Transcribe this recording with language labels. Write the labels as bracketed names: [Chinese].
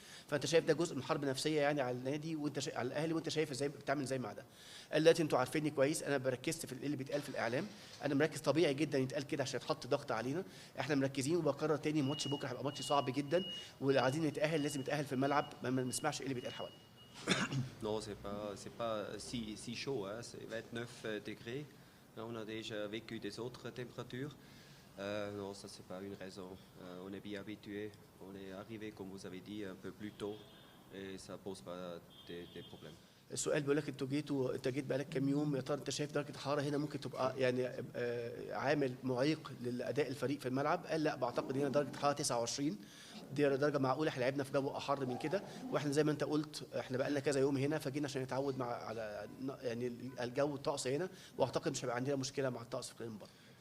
[Arabic] فانت شايف ده جزء من حرب نفسيه يعني على النادي وانت على الاهلي، وانت شايف ازاي بتعمل زي مع ده. قال دلوقتي انتوا عارفيني كويس، انا بركزت في اللي بيتقال في الاعلام، انا مركز طبيعي جدا يتقال كده عشان يتحط ضغط علينا، احنا مركزين. وبكرر تاني ماتش بكره هيبقى ماتش صعب جدا، واللي عايزين نتاهل لازم نتاهل في الملعب، ما نسمعش ايه اللي بيتقال حوالينا. [French] Non, c'est pas si chaud, hein. C'est 29 degrés. Là, on a déjà vécu des autres températures. Non, ça c'est pas une raison. On est bien habitué. On est arrivé, comme vous avez dit, un peu plus tôt, et ça pose pas des problèmes. [Arabic] السؤال بيقول لك انت جيت بقالك كام يوم، يا ترى انت شايف درجه الحراره هنا ممكن تبقى يعني عامل معيق للاداء الفريق في الملعب؟ قال لا، بعتقد هنا درجه الحراره 29 دي درجه معقوله، احنا لعبنا في جو احر من كده، واحنا زي ما انت قلت احنا بقى لنا كذا يوم هنا، فجينا عشان نتعود على يعني الجو الطقس هنا، واعتقد مش هيبقى عندنا مشكله مع الطقس في المباراه.